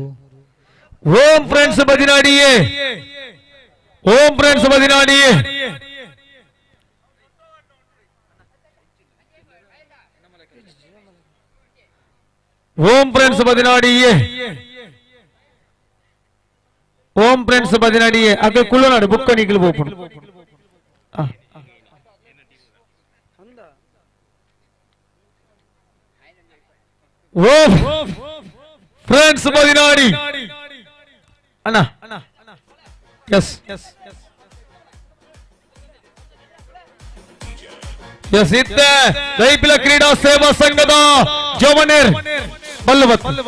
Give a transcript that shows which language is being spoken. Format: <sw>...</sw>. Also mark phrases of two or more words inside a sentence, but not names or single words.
<tcy>ಓಂ ಫ್ರೆಂಡ್ಸ್ ಬದಿನಾಡಿಯೇ, ಓಂ ಫ್ರೆಂಡ್ಸ್ ಬದಿನಾಡಿಯೇ. ಓಂ ಫ್ರೆಂಡ್ಸ್ ಬದಿನಾಡಿಯೇ, ಓಂ ಫ್ರೆಂಡ್ಸ್ ಬದಿನಾಡಿಯೇ. ಅಕ್ಕ ಕುಳ್ಳನಾಡು ಬುಕ್ಕ ನಿಖಿಲ್ ಬೋಪುಣ. ಓಂ ಫ್ರೆಂಡ್ಸ್ ಬದಿನಾಡಿ ಅಣ್ಣ. ಎಸ್ ಎಸ್, ಇತ್ತೆ ದೈಪಿಲ ಕ್ರೀಡಾ ಸೇವಾ ಸಂಘದ ಜವನೇರ್ ಬಲ್ಲವತ್.</tcy>